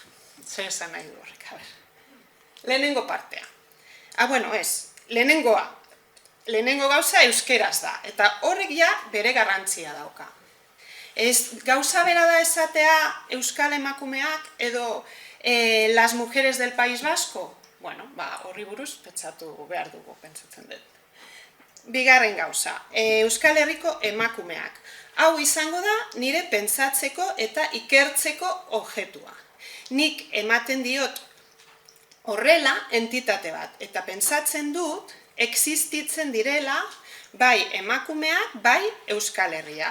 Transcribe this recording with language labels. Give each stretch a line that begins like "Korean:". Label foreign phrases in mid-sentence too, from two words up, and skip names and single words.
Basque: Zer esan nahi du horrek, lehenengo partea. Lehenengo gauza euskeraz da, eta horrek ja bere garrantzia dauka. Gauza bera da esatea euskal emakumeak edo
Spanish: las mujeres del País Vasco?
Basque: Horri buruz pentsatu behar dugu, pentsatzen dut. Bigarren gauza, Euskal Herriko emakumeak. Hau izango da nire pentsatzeko eta ikertzeko objektua. Nik ematen diot horrela entitate bat, eta pentsatzen dut existitzen direla bai emakumeak, bai Euskal Herria.